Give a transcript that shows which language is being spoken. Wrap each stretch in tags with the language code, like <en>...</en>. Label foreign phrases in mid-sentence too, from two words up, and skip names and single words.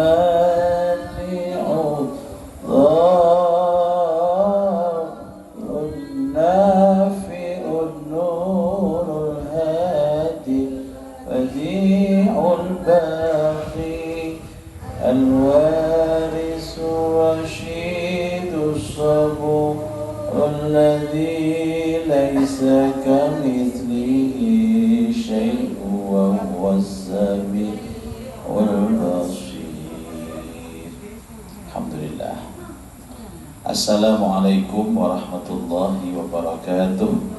<ar>المانع الضار النافع النور الهادي البديع الباقي الوارث الرشيد الصبور الذي ليس كمثله شيء وهو السميع البصير. Alhamdulillah. السلام عليكم ورحمة الله وبركاته.</ar>